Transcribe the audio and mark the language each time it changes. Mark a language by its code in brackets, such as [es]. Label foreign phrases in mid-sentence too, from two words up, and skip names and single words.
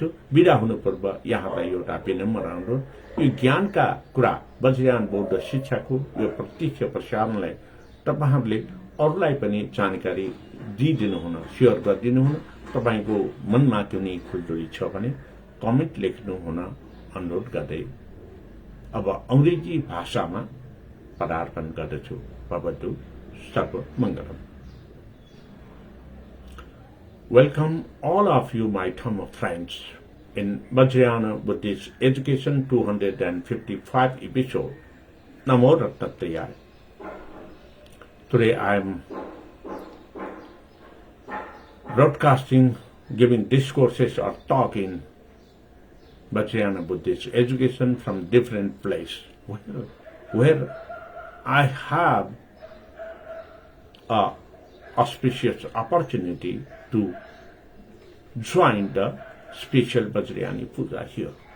[ne] बिदा हुनु पूर्व यहाँलाई एउटा विनम्र अनुरोध, यो ज्ञानका कुरा वज्रयान बौद्ध शिक्षाको यो प्रत्यक्ष प्रसारणलाई तपाईहरूले अरूलाई पनि जानकारी दिइदिनु हुन, शेयर गरिदिनु हुन। तपाईको मनमा कुनै खुल्दुली छ भने कमेन्ट लेख्नु हुन अनुरोध गर्दै अब अंग्रेजी भाषामा पदार्पण गर्दछु। [sa] भवतु सर्व मंगलम। [en] Welcome all of you, my Dhamma friends, in Vajrayana Buddhist Education 255 episode. [sa] नमो रत्नताय. [en] Today I am broadcasting, giving discourses or talk in Vajrayana Buddhist Education from different place, where I have a auspicious opportunity to join the special Vajrayani Puja here.